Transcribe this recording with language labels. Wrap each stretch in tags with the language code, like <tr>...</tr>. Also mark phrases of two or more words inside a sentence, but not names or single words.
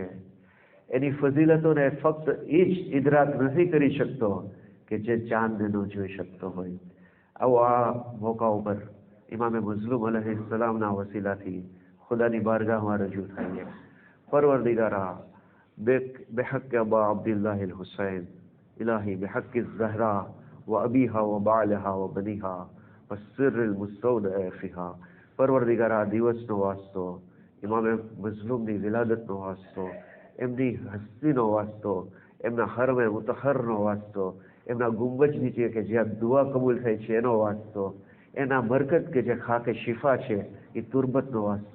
<gu>એની ફઝીલતોને ફક્ત એ જ ઇદરાક નથી કરી શકતો કે જે ચાંદને ન જોઈ શકતો હોય. આવો આ મોકા ઉપર ઇમામે મઝલૂમ અલૈહિસ્સલામના વસીલાથી ખુદાની બારગાહમાં રજૂ થાય.</gu> <ar>પરવરદિગારા بحق أبا عبد الله الحسين إلهي بحق الزهراء وأبيها وبعلها وبنيها والسر المستودع فيها.</ar> <gu>પરવરદિગારા દિવસનો વાસ્તો, ઇમામે મઝલૂમની વિલાદતનો વાસ્તો, એમની હસ્તીનો વાસ્તો, એમના હરમે મુતહરનો વાસ્તો, એમના ગુંબજ નીચે કે જ્યાં દુઆ કબૂલ થાય છે એનો વાસ્તો, એના મરકત કે જે ખાકે શિફા છે એ તુરબતનો વાસ્તો.</gu>